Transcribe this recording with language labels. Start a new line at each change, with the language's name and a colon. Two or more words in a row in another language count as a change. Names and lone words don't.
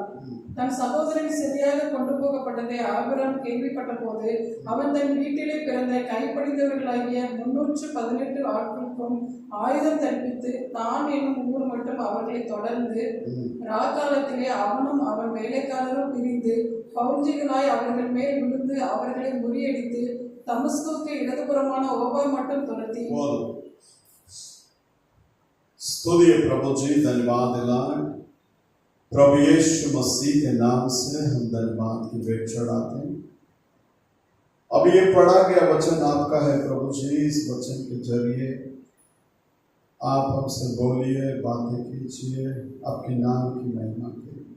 Tamil: தன் சகோதரன் சரியாக கொண்டு போகப்பட்டதை ஆபிரகாம் கேள்விப்பட்ட போது அவன் தன் வீட்டிலே பிறந்த கைப்படிந்தவர்களாகிய 318 ஆட்களுக்கும் ஆயுதம் தற்பித்து தான் என்னும் ஊர் மட்டும் அவர்களை தொடர்ந்து ராக்காலத்திலே அவனும் அவன் வேலைக்காரரும் பிரிந்து பவுஞ்சிகளாய் அவர்கள் மேல் விழுந்து அவர்களை முறியடித்து தமஸ்குக்கு இடதுபுறமான ஓபா மட்டும் துரத்தி
Hindi: स्तुति प्रभु जी, धन्यवाद दिलाएं। प्रभु यीशु मसीह के नाम से हम धन्यवाद की भेंट चढ़ाते हैं। अब ये पढ़ा गया वचन आपका है प्रभु जी, इस वचन के जरिए आप हमसे बोलिए, बातें कीजिए, आपके नाम की महिमा कीजिए।